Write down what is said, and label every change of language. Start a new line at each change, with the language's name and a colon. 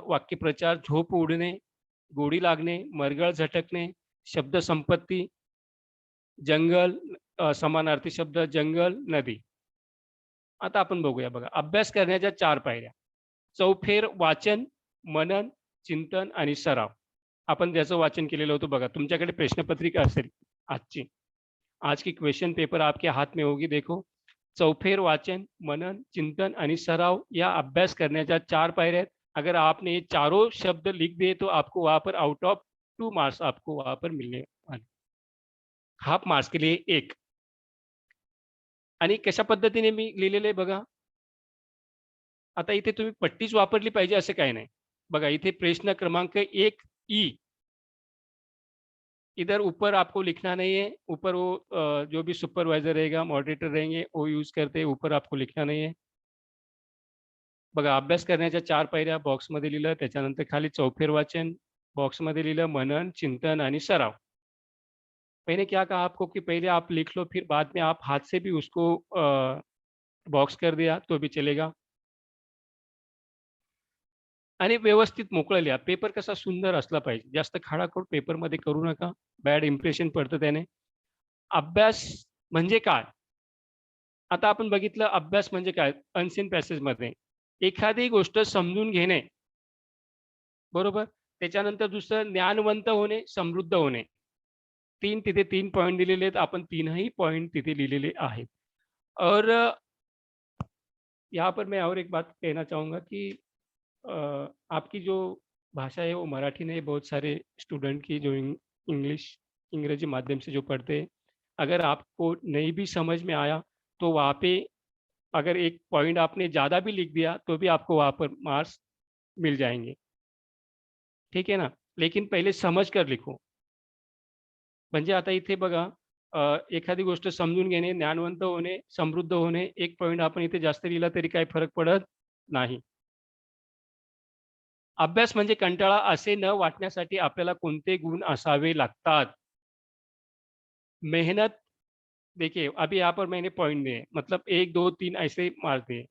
Marathi: वाक्यप्रचार झोप उडणे, गोडी लागणे, मरगळ झटकणे, शब्द संपत्ती, जंगल समानार्थी शब्द जंगल, नदी. आता आपण बघूया बघा. अभ्यास करण्याच्या 4 पायऱ्या. चौफेर वाचन, मनन, चिंतन आणि सराव. आपण ज्याचं वाचन केलेलं होतं बघा. तुमच्याकडे प्रश्नपत्रिका असेल आजची.
Hindi: आज की क्वेश्चन पेपर आपके हाथ में होगी देखो.
Marathi: चौफेर वाचन, मनन, चिंतन आणि सराव या अभ्यास करण्याच्या 4 पायऱ्या आहेत.
Hindi: अगर आपने ये चारों शब्द लिख दिए तो आपको वहाँ पर आउट ऑफ 2 मार्क्स आपको वहाँ पर मिलने वाले. हाफ मार्क्स के लिए 1.
Marathi: आणि कशा पद्धतीने मी लिहिलेलं आहे बघा. आता इथे तुम्ही पट्टीच वापरली पाहिजे असं काही नाही. बघा इथे प्रश्न क्रमांक 1 ई.
Hindi: इधर ऊपर आपको लिखना नहीं है. ऊपर वो जो भी सुपरवाइजर रहेगा, मॉडरेटर रहेंगे वो यूज करते हैं. ऊपर आपको लिखना नहीं है.
Marathi: बघा अभ्यास करण्याच्या 4 पायऱ्या बॉक्समध्ये लिहिलं. त्याच्यानंतर खाली चौफेर वाचन बॉक्समध्ये लिहिलं. मनन, चिंतन आणि सराव.
Hindi: मैंने क्या कहा आपको कि पहले आप लिख लो फिर बाद में आप हाथ से भी उसको बॉक्स कर दिया तो भी चलेगा.
Marathi: आणि व्यवस्थित मोकळं लिहा. पेपर कसा सुंदर असला पाहिजे. जास्त खाडाखोड पेपरमध्ये करू नका. बॅड इम्प्रेशन पडतं त्याने. अभ्यास म्हणजे काय? आता आपण बघितलं अभ्यास म्हणजे काय? अनसीन पॅसेजमध्ये एखादी गोष्ट समजून घेणे. बरोबर? त्याच्यानंतर दुसरं ज्ञानवंत होणे, समृद्ध होणे. 3 तिथे 3 पॉइंट दिलेले आहेत. आपण 3ही पॉइंट तिथे लिहिलेले आहेत.
Hindi: और यहाँ पर मैं और एक बात कहना चाहूँगा कि आपकी जो भाषा है वो मराठी नहीं. बहुत सारे स्टूडेंट की जो इंग्लिश अंग्रेजी माध्यम से जो पढ़ते हैं, अगर आपको नहीं भी समझ में आया तो वहाँ पे अगर एक पॉइंट आपने ज़्यादा भी लिख दिया तो भी आपको वहाँ पर मार्क्स मिल जाएंगे. ठीक है ना. लेकिन पहिले समज कर लिखो.
Marathi: म्हणजे आता इथे बघा एखादी गोष्ट समजून घेणे, ज्ञानवंत होणे, समृद्ध होणे, एक पॉइंट आपण इथे जास्त लिहिला तरी काही फरक पडत नाही. अभ्यास म्हणजे कंटाळा असे न वाटण्यासाठी आपल्याला कोणते गुण असावे लागतात.
Hindi: मेहनत देखिए अभी यहाँ पर मैंने पॉइंट दिए मतलब 1, 2, 3 ऐसे मार्क दिए.